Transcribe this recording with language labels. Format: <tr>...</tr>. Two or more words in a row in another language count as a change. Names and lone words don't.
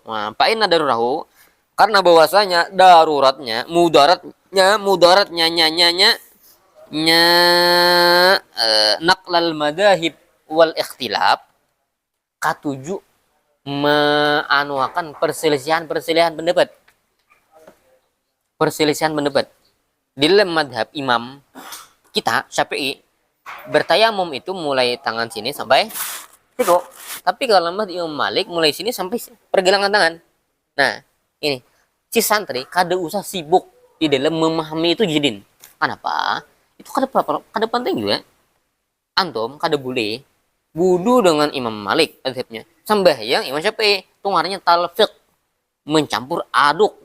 <bjn>Nah,</bjn> <ar>فإن ضرره,</ar> <bjn>karena bahwasanya daruratnya, mudaratnya</bjn> <ar>نقل المذاهب والاختلاف,</ar> <bjn>katuju menganuakan perselisihan pendapat.</bjn> <id>Perselisihan pendapat. Di dalam madhab imam kita Syafi'i, bertayamum itu mulai tangan sini sampai situ. Tapi kalau madhab Imam Malik mulai sini sampai pergelangan tangan.</id> <bjn>Nah, ini si santri kada usah sibuk di dalam memahami itu jidin. Kenapa? Itu kada penting juga. Antum kada boleh wudu dengan Imam Malik madhabnya. Sembahyang Imam Syafi'i, itu ngarannya talfiq, mencampur aduk.</bjn>